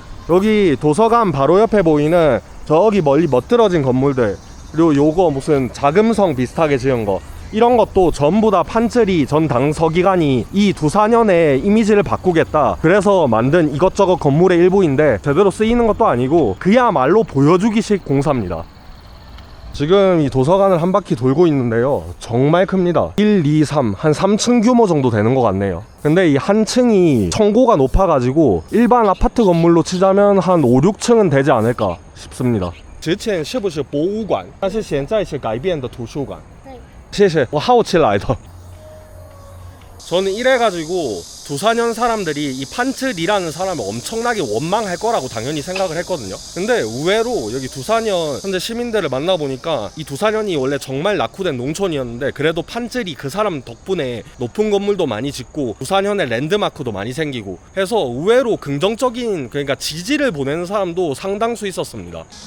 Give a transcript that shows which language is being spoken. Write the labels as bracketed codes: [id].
[ko] 여기 도서관 바로 옆에 보이는 저기 멀리 멋들어진 건물들, 그리고 요거 무슨 자금성 비슷하게 지은 거, 이런 것도 전부 다 판쯔리 전 당서기관이 이 두산현의 이미지를 바꾸겠다 그래서 만든 이것저것 건물의 일부인데 제대로 쓰이는 것도 아니고 그야말로 보여주기식 공사입니다. 지금 이 도서관을 한 바퀴 돌고 있는데요, 정말 큽니다. 1, 2, 3, 한 3층 규모 정도 되는 것 같네요. 근데 이 한 층이 층고가 높아가지고 일반 아파트 건물로 치자면 한 5, 6층은 되지 않을까 싶습니다. [zh] 之前是不是博物馆？但是现在是改变的图书馆。谢谢，我好奇来的。 [ko] 저는 이래가지고 두산현 사람들이 이 판츠리라는 사람을 엄청나게 원망할 거라고 당연히 생각을 했거든요. 근데 의외로 여기 두산현 현재 시민들을 만나보니까 이 두산현이 원래 정말 낙후된 농촌이었는데 그래도 판츠리 그 사람 덕분에 높은 건물도 많이 짓고 두산현의 랜드마크도 많이 생기고 해서 의외로 긍정적인, 그러니까 지지를 보내는 사람도 상당수 있었습니다.